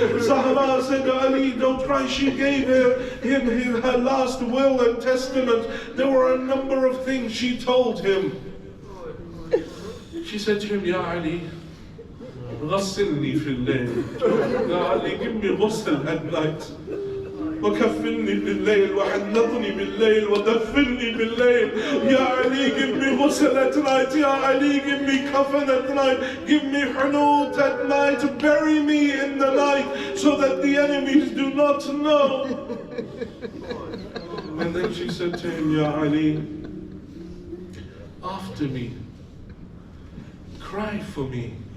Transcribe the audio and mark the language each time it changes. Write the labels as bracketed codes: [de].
[en] Zahra said, Ali, don't cry. She gave him her last will and testament. There were a number of things she told him. She said to him, Ya Ali, [ar] غسلني في الليل. [en] Ya Ali, give me ghusl at night. [ar] وكفلني بالليل وحنطني بالليل ودفني بالليل. [en] Ya Ali, give me ghusl at night. Ya Ali, give me kafan at night. Give me hunut at night. Bury me in the night so that the enemies do not know. And then she said to him, Ya Ali, after me, cry for me.